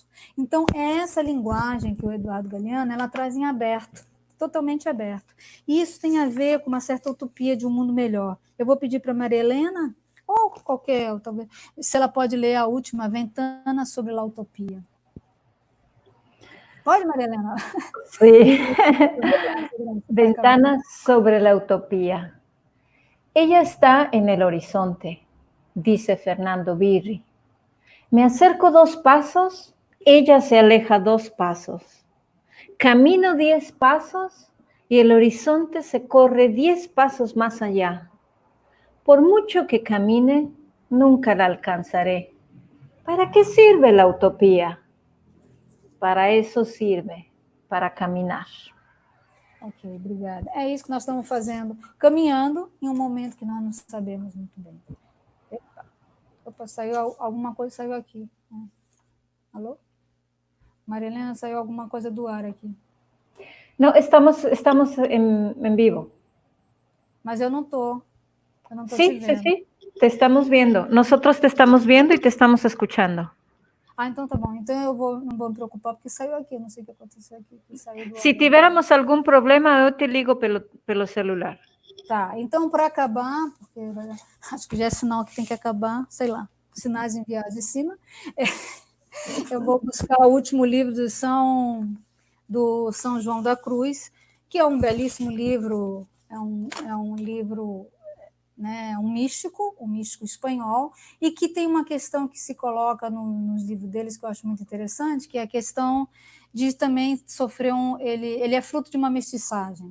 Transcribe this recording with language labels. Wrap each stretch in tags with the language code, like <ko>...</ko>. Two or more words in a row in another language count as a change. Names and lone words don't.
<pt>Então, é essa linguagem que o Eduardo Galeano ela traz em aberto, totalmente aberto. E isso tem a ver com uma certa utopia de um mundo melhor. Eu vou pedir para a Maria Helena, ou qualquer, talvez, se ela pode ler a última, Ventana sobre a Utopia. Pode, Maria Helena?</pt> <es>Sí. Ventanas sobre la utopía. Ella está en el horizonte, dice Fernando Birri. Me acerco 2 pasos, ella se aleja 2 pasos. Camino 10 pasos y el horizonte se corre 10 pasos más allá. Por mucho que camine, nunca la alcanzaré. ¿Para qué sirve la utopía? Para eso sirve,</es> <pt>para caminhar. Ok, obrigada. É isso que nós estamos fazendo, caminhando em um momento que nós não sabemos muito bem. Opa, saiu alguma coisa, saiu aqui. Alô? Maria Helena, saiu alguma coisa do ar aqui.</pt> <es>No, estamos en vivo.</es> <pt>Mas eu não estou.</pt> <es>Sí, sí, sí. Te estamos viendo. Nosotros te estamos viendo y te estamos escuchando.</es> <pt>Ah, então tá bom. Então eu não vou me preocupar, porque saiu aqui. Eu não sei o que aconteceu aqui. Se tivéssemos algum problema, eu te ligo pelo celular. Tá, então para acabar, porque acho que já é sinal que tem que acabar, sei lá, sinais enviados de cima, eu vou buscar o último livro do São João da Cruz, que é um belíssimo livro, é um livro, né, um místico espanhol, e que tem uma questão que se coloca nos livros deles que eu acho muito interessante, que é a questão de também sofrer ele é fruto de uma mestiçagem.</pt>